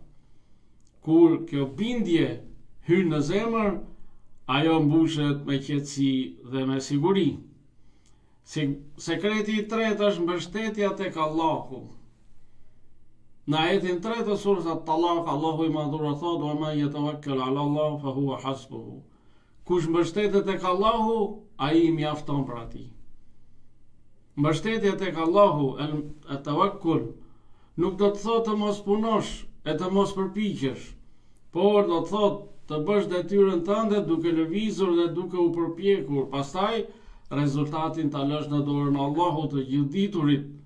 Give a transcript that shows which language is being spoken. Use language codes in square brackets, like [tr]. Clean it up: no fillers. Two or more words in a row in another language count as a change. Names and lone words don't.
[sq] Kur kjo bindje hyn në zemër, ajo mbushet me qetësi dhe me siguri. Sekreti i tretë është mbështetja tek Allahu. Në ajetin 3 të surës At-Talaq, Allahu i madhur thotë: [ar] "ومن يتوكل على الله فهو حسبه." [sq] Kush mbështetet tek Allahu, ai i mjafton për atij. Mbështetja tek Allahu, at-tawakkul, nuk do të thotë të mos punosh e të mos përpiqesh, por do të thotë të bësh detyrën tënde duke lëvizur dhe duke u përpjekur, pastaj rezultatin ta lësh në dorën e Allahut të gjithditurit.